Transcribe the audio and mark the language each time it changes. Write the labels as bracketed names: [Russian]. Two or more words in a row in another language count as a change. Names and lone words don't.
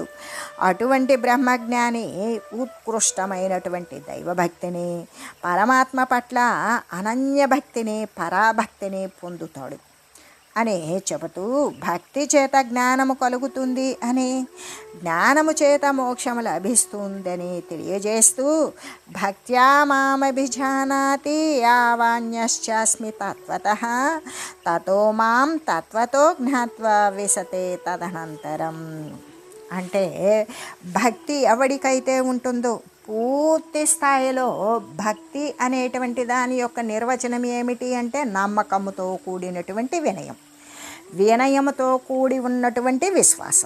[Telugu] అటువంటి బ్రహ్మజ్ఞాని ఉత్కృష్టమైనటువంటి దైవభక్తిని, పరమాత్మ పట్ల అనన్యభక్తిని, పరాభక్తిని పొందుతాడు అని చెబుతూ భక్తి చేత జ్ఞానము కలుగుతుంది అని, జ్ఞానము చేత మోక్షము లభిస్తుందని తెలియజేస్తూ [Sanskrit] भक्त्या मामभिजानाति यावान्यश्चास्मि तत्वतः ततो मां तत्वतो ज्ञात्वा विशते तदनंतरं. [Telugu] అంటే భక్తి ఎవడికైతే ఉంటుందో, పూర్తి స్థాయిలో భక్తి అనేటువంటి దాని యొక్క నిర్వచనం ఏమిటి అంటే నమ్మకముతో కూడినటువంటి వినయం, వినయముతో కూడి ఉన్నటువంటి విశ్వాసం.